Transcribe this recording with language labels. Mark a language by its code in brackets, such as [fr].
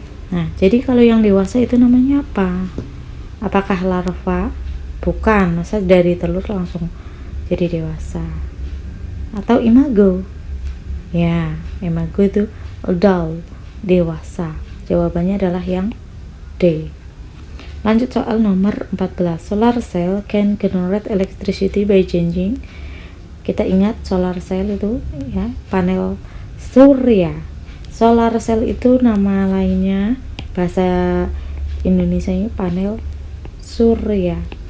[id] Nah, jadi kalau yang dewasa itu namanya apa? Apakah larva? Bukan, masa dari telur langsung jadi dewasa. Atau imago? Ya, imago itu adult, dewasa. Jawabannya adalah yang D. Lanjut soal nomor 14. [en] Solar cell can generate electricity by changing. [id] Kita ingat solar cell itu ya, panel surya. Solar cell itu nama lainnya, bahasa Indonesianya panel surya.